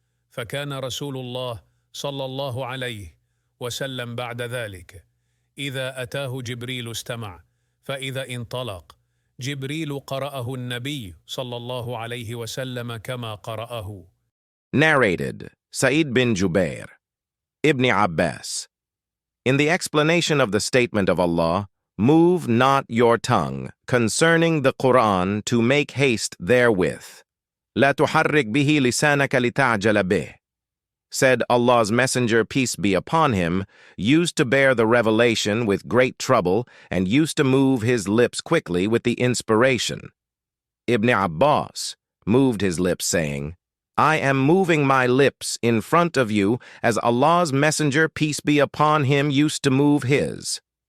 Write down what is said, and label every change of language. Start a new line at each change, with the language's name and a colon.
Arabic: فكان رسول الله صلى الله عليه وسلم بعد ذلك إذا أتاه جبريل استمع فإذا انطلق جبريل قرأه النبي صلى الله عليه وسلم كما قرأه.
English: Narrated Sa'id bin Jubair, Ibn Abbas. In the explanation of the statement of Allah, move not your tongue concerning the Quran to make haste therewith.
Arabic: لا تحرك به لسانك لتعجل به.
English: Said Allah's Messenger, peace be upon him, used to bear the revelation with great trouble and used to move his lips quickly with the inspiration. Ibn Abbas moved his lips, saying, I am moving my lips in front of you as Allah's Messenger, peace be upon him, used to move his.